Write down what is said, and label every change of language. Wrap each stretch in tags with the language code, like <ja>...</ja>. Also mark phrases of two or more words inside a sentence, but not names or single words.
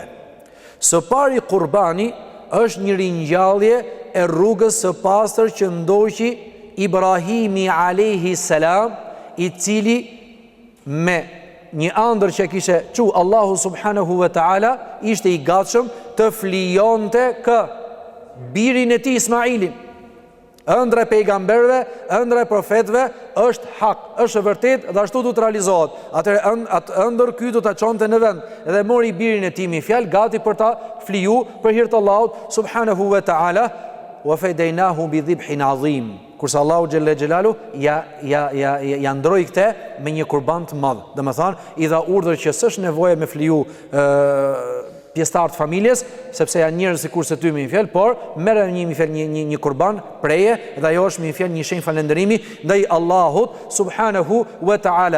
<sq>Së pari, kurbani është një ringjallje e rrugës së pastër që ndoqi Ibrahimi</sq> <ar>عليه السلام,</ar> <sq>i cili me një ëndër që kishe çu Allahu</sq> <ar>سبحانه وتعالى</ar> <sq>ishte i gatshëm të flijonte birin e tij Ismailin. Ëndra e pejgamberëve, ëndra e profetëve është hak, është e vërtetë dhe ashtu do të realizohet. Atëherë atë ëndër ky do ta çonte në vend dhe mori birin e tij me fjalë gati për ta fliju për hir të Allahut</sq> <ar>سبحانه وتعالى وفديناه بذبح عظيم.</ar> <sq>Kurse Allahu</sq> <ar>جل جلاله</ar> <sq>ja ndroi këtë me një kurban të madh. Domethënë i dha urdhër që s'është nevojë me fliju pjesëtar të familjes, sepse janë njerëz sikurse ty me një fjalë, por merr një kurban preje dhe ajo është me një fjalë një shenjë falënderimi ndaj Allahut</sq> <ar>سبحانه وتعالى.</ar>